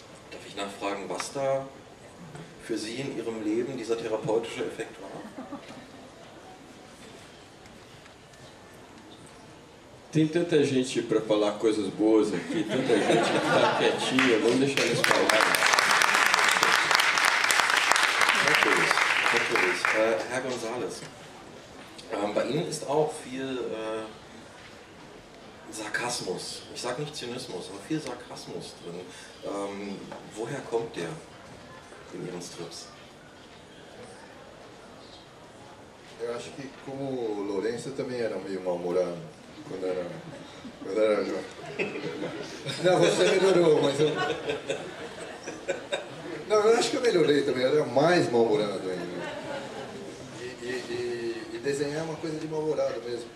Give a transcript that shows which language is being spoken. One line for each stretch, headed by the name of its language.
German: Darf ich nachfragen, was da für Sie in Ihrem Leben dieser therapeutische Effekt war?
Portuguese: Tem tanta gente para falar coisas boas aqui, tanta gente que está quietinha, vamos deixar eles falarem.
German: Natürlich. Herr González, bei Ihnen ist auch viel Sarkasmus, ich sage nicht Zynismus, aber viel Sarkasmus drin. Woher kommt der in Ihren Strips?
Portuguese: Eu acho que como o Lourenço também era meio mal-humorado quando era jovem. Não, você melhorou, mas eu... Não, eu acho que eu melhorei também, eu era mais mal-humorado ainda. E desenhar é uma coisa de mal-humorado mesmo.